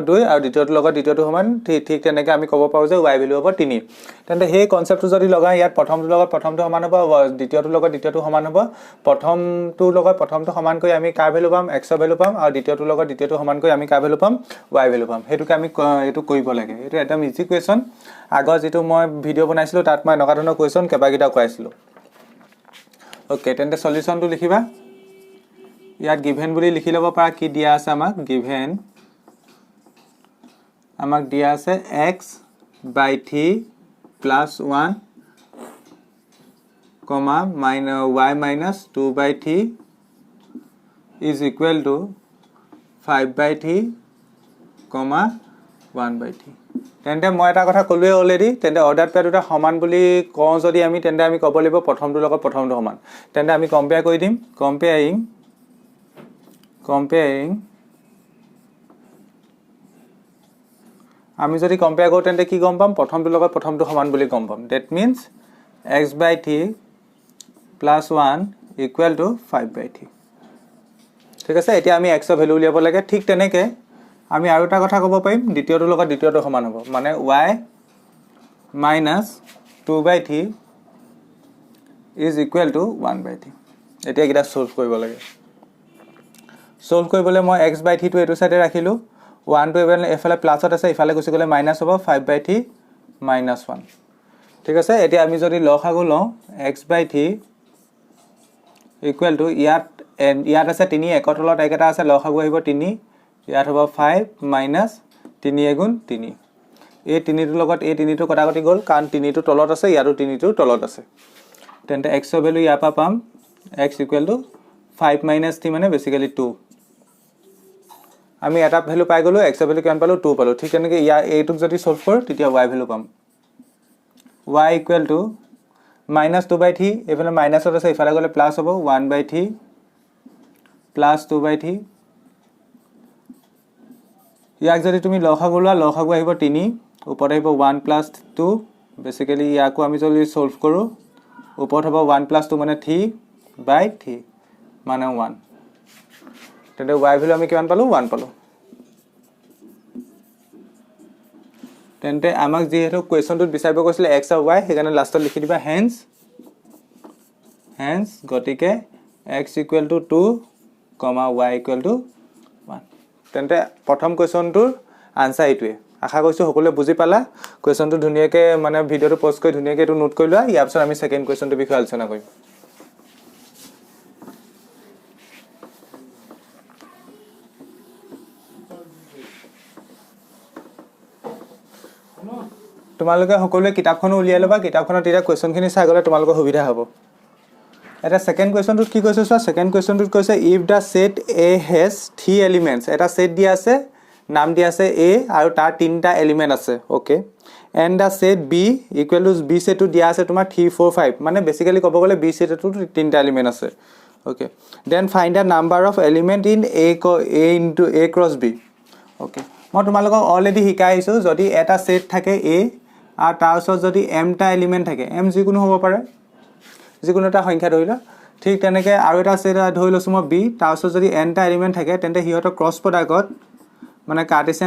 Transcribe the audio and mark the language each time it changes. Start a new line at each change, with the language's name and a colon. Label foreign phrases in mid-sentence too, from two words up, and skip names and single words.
Assamese: 2 আৰু দ্বিতীয়টো লগত দ্বিতীয়টো সমান ঠিক তেনেকে আমি ক'ব পাৰো যে y ভ্যালু হ'ব 3 তেন্তে সেই কনসেপ্টটো যদি লগা ইয়াত প্ৰথমটো লগত প্ৰথমটো সমান হ'ব দ্বিতীয়টো লগত দ্বিতীয়টো সমান হ'ব প্ৰথমটো লগত প্ৰথমটো সমান কৰি আমি কাৰ ভ্যালু পাম x ৰ ভ্যালু পাম আৰু দ্বিতীয়টো লগত দ্বিতীয়টো সমান কৰি আমি কাৰ ভ্যালু পাম y ভ্যালু পাম হেতুকে আমি এটো কৰিব লাগে এটো এটা
English: easy question
Assamese: আগৰ যেটো মই ভিডিও বনাইছিলো তাত মই নকা ধৰণৰ কোৱেশ্চন কেবাকিটা কোৱাইছিলো ওকে তেন্তে সলিউশনটো লিখিবা ইয়াত given বুলি লিখি লব পাৰা কি দিয়া আছে আমাক given আমাক দিয়া আছে
English: x by 3 plus 1 comma y minus 2 by 3 is equal to 5 by 3 comma 1 by 3
Assamese: তেন্তে মই এটা কথা কলোৱে অলৰেডি তেন্তে
English: order pair
Assamese: দুটা সমান বুলি কওঁ যদি আমি তেন্তে আমি ক'ব লাগিব প্ৰথমটো লগত প্ৰথমটো সমান তেন্তে আমি কম্পেয়াৰ কৰি দিম comparing আমি যদি কম্পেয়ার কৰো তেন্তে কি গম পাম প্ৰথমটো লগত প্ৰথমটো সমান বুলি গম পাম
English: that means x by 3 plus 1 equal to 5 by 3
Assamese: ঠিক আছে এতিয়া আমি x ৰ ভ্যালু উলিয়াব লাগে ঠিক তেনেকে আমি আৰু এটা কথা ক'ব পাৰিম দ্বিতীয়টো লগত দ্বিতীয়টো সমান হ'ব মানে
English: y minus 2 by 3 is equal to 1 by 3
Assamese: এতিয়া কিটা সলভ কৰিব লাগে সলভ কৰিবলৈ মই
English: x by 3
Assamese: টো এটো সাইডে ৰাখিলো 1 টো এফালে প্লাসত আছে ইফালে গুছি গলে মাইনাস হ'ব
English: 5 by 3 minus 1
Assamese: ঠিক আছে এতিয়া আমি যদি লসাগু লওঁ
English: x by 3 equal to
Assamese: ইয়াত আছে 3 এক তলত এক এটা আছে লসাগু আহিব 3 ইয়াত হ'ব
English: 5 minus 3
Assamese: গুণ 3 এই 3 টো লগত এই 3 টো কটাকটি গল কাৰণ 3 টো তলত আছে ইয়াৰো 3 টো তলত আছে তেন্তে x ৰ ভ্যালু ইয়াৰ পৰা পাম
English: x equal to 5 minus 3
Assamese: মানে বেসিক্যালি 2 আমি এটা ভ্যালু পাই গলো x ৰ ভ্যালু কিমান পালো 2 পালো ঠিক তেনেকে ইয়া এইটোক যদি সলভ কৰো তেতিয়া y ভ্যালু পাম
English: y equal to minus 2 by 3
Assamese: এফালে মাইনাসত আছে ইফালে গলে প্লাস হ'ব
English: 1 by 3 plus 2 by 3
Assamese: ইয়াক যদি তুমি লসাগু লোৱা লসাগু আহিব 3 ওপৰত আহিব
English: 1 plus 2
Assamese: বেসিক্যালি ইয়াকো আমি যদি সলভ কৰো ওপৰত হ'ব
English: 1 plus 2
Assamese: মানে
English: 3 by 3
Assamese: মানে 1 তেন্তে y ভ্যালু আমি কিমান পালো 1 পালো তেন্তে আমাক যেহেতু কোৱেশ্চনটোত বিচাৰিব কৈছিলে x আৰু y সেইকাৰণে লাষ্টত লিখি দিবা hence গতিকে
English: x equal to 2 y equal to 1
Assamese: তেন্তে প্ৰথম কোৱেশ্চনটোৰ আনসাৰ এইটোৱে আশা কৰিছো সকলোৱে বুজি পালা কোৱেশ্চনটো ধুনিয়াকে মানে ভিডিওটো পোষ্ট কৰি ধুনিয়াকে এটো নোট কৰি লোৱা ইয়াৰ পিছত আমি
English: second question
Assamese: বিষয়ে আলোচনা কৰিম তোমালোকে সকলোৱে কিতাপখন উলিয়াই লবা কিতাপখনত এটা কোৱেশ্চনখিনি চাই গলে তোমালোকৰ সুবিধা হ'ব এটা
English: second question
Assamese: কি কৈছে চোৱা
English: second question
Assamese: কৈছে
English: if the set A has 3 elements
Assamese: এটা সেট দিয়া আছে নাম দিয়া আছে A আৰু তাৰ তিনটা এলিমেন্ট আছে ওকে
English: and the set B equal to
Assamese: B set টো দিয়া আছে তোমাৰ 3 4 5 মানে বেসিক্যালি ক'ব গলে B set টো তিনটা এলিমেন্ট আছে ওকে
English: then find the number of element in A into A cross B
Assamese: ওকে মই তোমালোকক অলৰেডি শিকাইছো যদি এটা সেট থাকে A আর তাৰ ওচৰত যদি m টা এলিমেন্ট থাকে m যিকোনো হ'ব পাৰে যিকোনো এটা সংখ্যা ধৰিলা ঠিক তেনেকৈ আৰু এটা আছে ধৰি লৈছোঁ মই বি তাৰপিছত যদি এনটা এলিমেণ্ট থাকে তেন্তে সিহঁতৰ
English: cross product
Assamese: মানে কাৰ্টেছিয়ান